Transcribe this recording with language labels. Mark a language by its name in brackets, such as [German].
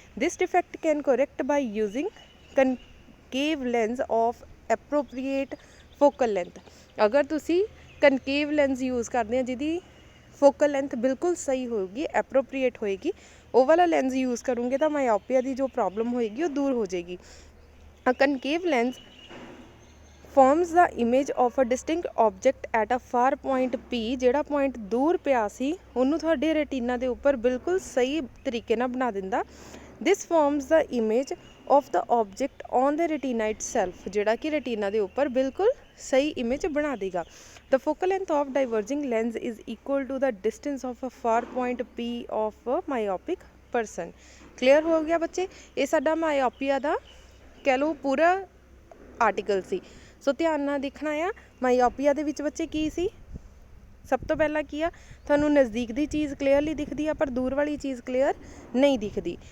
[English] This defect can correct by using concave lens of appropriate focal length. [Punjabi] ਅਗਰ ਤੁਸੀਂ ਕਨਕੇਵ lens use ਕਰਦੇ ਆ ਜਿਹਦੀ ਫੋਕਲ ਲੈਂਥ ਬਿਲਕੁਲ ਸਹੀ ਹੋਏਗੀ, ਐਪਰੋਪਰੀਏਟ ਹੋਏਗੀ, ਉਹ ਵਾਲਾ ਲੈਂਸ ਯੂਜ਼ ਕਰੋਗੇ ਤਾਂ ਮਾਇਓਪੀਆ ਦੀ ਜੋ ਪ੍ਰੋਬਲਮ ਹੋਏਗੀ ਉਹ ਦੂਰ ਹੋ ਜਾਏਗੀ। [English] Concave lens forms the image of a distinct object at a far point P। [Punjabi] ਜਿਹੜਾ ਪੁਆਇੰਟ ਦੂਰ ਪਿਆ ਸੀ ਉਹਨੂੰ ਤੁਹਾਡੇ ਰੈਟੀਨਾ ਦੇ ਉੱਪਰ ਬਿਲਕੁਲ ਸਹੀ ਤਰੀਕੇ ਨਾਲ ਬਣਾ ਦਿੰਦਾ। [English] This forms the image of the object on the retina itself। [Punjabi] ਜਿਹੜਾ ਕਿ ਰੈਟੀਨਾ ਦੇ ਉੱਪਰ ਬਿਲਕੁਲ ਸਹੀ ਇਮੇਜ ਬਣਾ ਦੇਗਾ। [English] The focal length of diverging lens is equal to the distance of a far point P of a myopic person। [Punjabi] Clear ਹੋ ਗਿਆ ਬੱਚੇ, ਇਹ ਸਾਡਾ ਮਾਇਓਪੀਆ ਦਾ ਕਹਿ ਲਓ ਪੂਰਾ ਆਰਟੀਕਲ ਸੀ। ਸੋ ਧਿਆਨ ਨਾਲ ਦੇਖਣਾ ਆ, ਮਾਇਓਪੀਆ ਦੇ ਵਿੱਚ ਬੱਚੇ ਕੀ ਸੀ, ਸਭ ਤੋਂ ਪਹਿਲਾਂ ਕੀ ਆ, ਤੁਹਾਨੂੰ ਨਜ਼ਦੀਕ ਦੀ ਚੀਜ਼ ਕਲੀਅਰਲੀ ਦਿਖਦੀ ਆ ਪਰ ਦੂਰ ਵਾਲੀ ਚੀਜ਼ ਕਲੀਅਰ ਨਹੀਂ ਦਿਖਦੀ।